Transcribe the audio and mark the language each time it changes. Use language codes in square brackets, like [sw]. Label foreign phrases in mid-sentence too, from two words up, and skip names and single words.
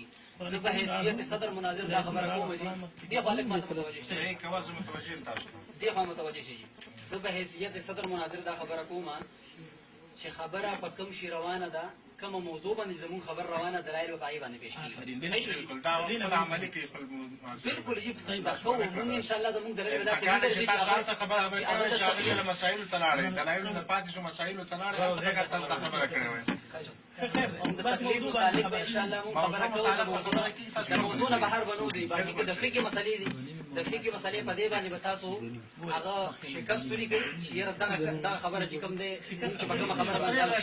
[ps] زه په حیثیت صدر مناظر دا خبره کوم چې دې خوا لږ ما ته متوجه شئ، دې خوا متوجه شئ. زه په حیثیت صدر مناظر دا خبره کوم چې خبره په کوم شي روانه ده، کومه موضوع باندې زموږ خبر روانه دلایل په هغې باندې پیش کړي. بالکل جی صحیح بات کوو موږ ان شاء الله زموږ دلایل به داسې وي چې تاسو خبره به کوئ چې هغې له مسایلو ته لاړئ، دلایلو نه پاتې شو مسایلو ته لاړئ، ځکه تاسو دا خبره کړې وای. د تقلید متعلق به ان شاء الله موږ خبره کوو. د موضوع نه بهر به نه وځئ، بلکې که د فقهي مسلې دي د فقهي مسلې په دې باندې به تاسو هغه شکست ولیکئ چې یاره دغه خبره چې کوم دی موږ چې په کومه خبره باندې